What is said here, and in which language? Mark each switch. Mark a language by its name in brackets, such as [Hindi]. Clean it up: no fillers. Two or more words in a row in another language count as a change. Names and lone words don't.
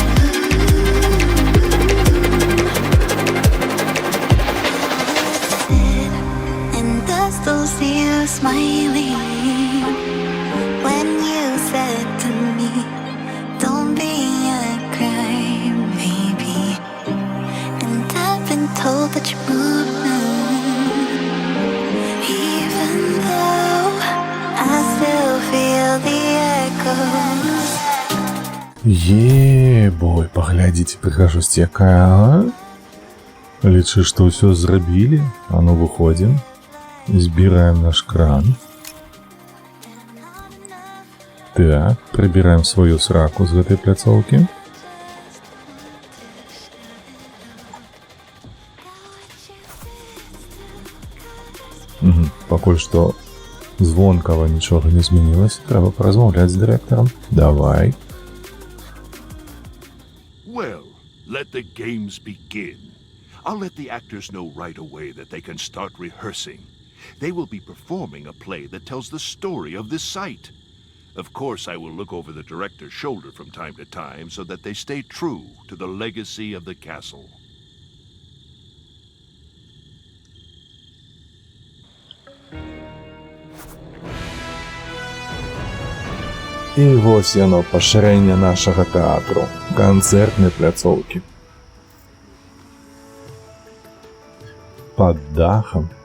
[English] And I still see you smiling when you said to me, "Don't be a crybaby." And I've been told that you moved now, even though I still feel the echoes. [Belarusian] Бой, паглядзіце прыгажосць якая, а? Лічы, што ўсё зрабілі? А ну выходзім. Збіраем наш кран. Так, прыбіраем сваю сраку з гэтай пляцоўкі. Пакуль што звонкава нічога не змянілася, трэба паразмаўляць з дырэктарам. Давай. [English] Well, let the games begin. I'll let the actors know right away that they can start rehearsing. They will be performing a play that tells the story of this site. Of course, I will look over the director's shoulder from time to time so that they stay true to the legacy of the castle. [Belarusian] І вось яно пашырэнне нашага тэатру, канцэртнай пляцоўкі. Пад дахам.